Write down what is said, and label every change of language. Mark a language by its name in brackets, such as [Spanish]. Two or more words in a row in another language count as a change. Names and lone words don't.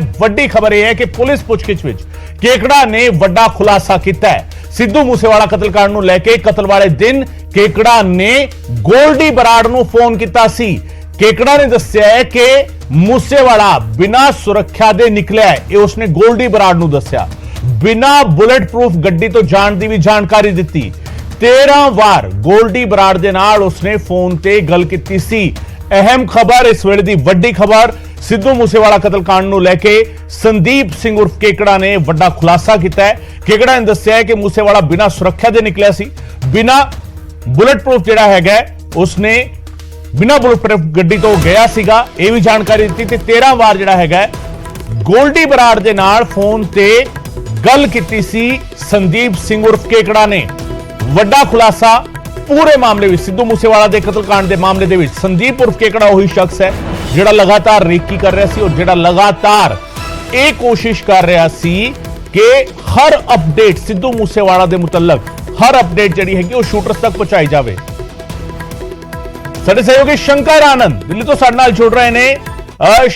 [Punjabi] ਵੱਡੀ ਖਬਰ ਇਹ ਹੈ ਕਿ ਪੁਲਿਸ ਪੁੱਛਗਿੱਛ ਵਿੱਚ ਕੇਕੜਾ ਨੇ ਵੱਡਾ ਖੁਲਾਸਾ ਕੀਤਾ ਹੈ। ਸਿੱਧੂ ਮੂਸੇਵਾਲਾ ਕਤਲकांड ਨੂੰ ਲੈ ਕੇ ਕਤਲ ਵਾਲੇ ਦਿਨ ਕੇਕੜਾ ਨੇ ਗੋਲਡੀ ਬਰਾੜ ਨੂੰ ਫੋਨ ਕੀਤਾ ਸੀ। ਕੇਕੜਾ ਨੇ ਦੱਸਿਆ ਹੈ ਕਿ ਮੂਸੇਵਾਲਾ ਬਿਨਾਂ ਸੁਰੱਖਿਆ ਦੇ ਨਿਕਲਿਆ ਹੈ। ਇਹ ਉਸਨੇ ਗੋਲਡੀ ਬਰਾੜ ਨੂੰ ਦੱਸਿਆ। ਬਿਨਾਂ ਬੁਲੇਟ ਪਰੂਫ ਗੱਡੀ ਤੋਂ ਜਾਣ ਦੀ ਭੀ ਜਾਣਕਾਰੀ ਦਿੱਤੀ। 13 ਵਾਰ ਗੋਲਡੀ ਬਰਾੜ ਦੇ ਨਾਲ ਉਸਨੇ ਫੋਨ ਤੇ ਗੱਲ ਕੀਤੀ ਸੀ। ਅਹਿਮ ਖਬਰ ਇਸ ਵੇਲੇ ਦੀ ਵੱਡੀ ਖਬਰ ਸਿੱਧੂ ਮੂਸੇਵਾਲਾ ਕਤਲਕਾਂਡ ਨੂੰ ਲੈਕੇ ਸੰਦੀਪ ਸਿੰਘ ਉਰਫ ਕੇਕੜਾ ਨੇ ਵੱਡਾ ਖੁਲਾਸਾ ਕੀਤਾ ਹੈ। ਕੇਕੜਾ ਨੇ ਦੱਸਿਆ ਹੈ ਕਿ ਮੂਸੇਵਾਲਾ ਬਿਨਾਂ ਸੁਰੱਖਿਆ ਦੇ ਨਿਕਲਿਆ ਸੀ, ਬਿਨਾਂ ਬੁਲੇਟ ਪਰੂਫ ਜਿਹੜਾ ਹੈਗਾ ਉਸਨੇ ਬਿਨਾਂ ਬੁਲੇਟ ਪਰੂਫ ਗੱਡੀ ਤੋਂ ਗਿਆ ਸੀਗਾ, ਇਹ ਭੀ ਜਾਣਕਾਰੀ ਦਿੱਤੀ। 13 ਵਾਰ ਜਿਹੜਾ ਹੈਗਾ ਗੋਲਡੀ ਬਰਾੜ ਦੇ ਨਾਲ ਫੋਨ ਤੇ ਗੱਲ ਕੀਤੀ ਸੀ। ਸੰਦੀਪ ਸਿੰਘ ਉਰਫ ਕੇਕੜਾ ਨੇ ਵੱਡਾ ਖੁਲਾਸਾ ਪੂਰੇ ਮਾਮਲੇ ਮੇਂ ਸਿੱਧੂ ਮੂਸੇਵਾਲਾ ਦੇ ਕਤਲਕਾਂਡ ਦੇ ਮਾਮਲੇ ਦੇ ਵਿੱਚ ਸੰਦੀਪ ਉਰਫ ਕੇਕੜਾ ਵਹੀ ਸ਼ਖਸ ਹੈ ਜਿਹੜਾ ਲਗਾਤਾਰ ਰੇਕੀ ਕਰ ਰਿਹਾ ਸੀ ਔਰ ਜਿਹੜਾ ਲਗਾਤਾਰ ਯੇ ਕੋਸ਼ਿਸ਼ ਕਰ ਰਿਹਾ ਸੀ ਕਿ ਹਰ ਅਪਡੇਟ ਸਿੱਧੂ ਮੂਸੇਵਾਲਾ ਦੇ ਮੁਤੱਲਕ ਹਰ ਅਪਡੇਟ ਜਿਹੜੀ ਹੈਗੀ ਉਹ ਸ਼ੂਟਰਜ਼ ਤੱਕ ਪਹੁੰਚਾਈ ਜਾਵੇ। ਸਾਡੇ ਸਹਿਯੋਗੀ ਸ਼ੰਕਰ ਆਨੰਦ ਦਿੱਲੀ ਤੋਂ ਸਾਡੇ ਨਾਲ ਜੁੜ ਰਹੇ ਨੇ।